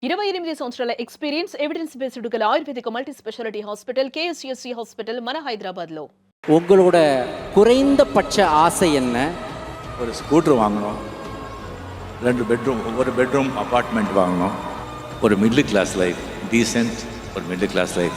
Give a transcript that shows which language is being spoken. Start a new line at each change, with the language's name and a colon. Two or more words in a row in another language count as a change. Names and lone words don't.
Telugu: 28 సంవత్సరాల
English: experience evidence based
Telugu: గల
English: ayurvedic multi speciality hospital
Telugu: కేఎస్సిఎస్సి హాస్పిటల్ మన ஹைதராபாத்ல.
Tamil: உங்களோட குறைந்தபட்ச ஆசை என்ன? ஒரு ஸ்கூட்டர் வாங்கணும், 2 பெட்ரூம், ஒரு
English: bedroom apartment
Tamil: வாங்கணும், ஒரு
English: middle class life,
Tamil: டீசென்ட் ஒரு
English: middle class life.